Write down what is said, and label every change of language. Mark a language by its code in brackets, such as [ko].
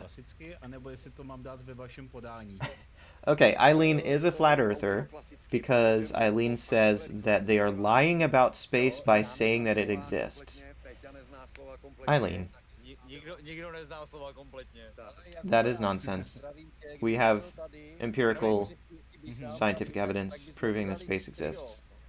[cs] klasicky, anebo jestli to mám dát ve vašem podání. [en] Okay, Eileen is a flat earther because Eileen says that they are lying about space by saying that it exists. Eileen. [cs] Nikdo nezná slova kompletně. [en] That is nonsense. We have empirical scientific evidence proving that space exists.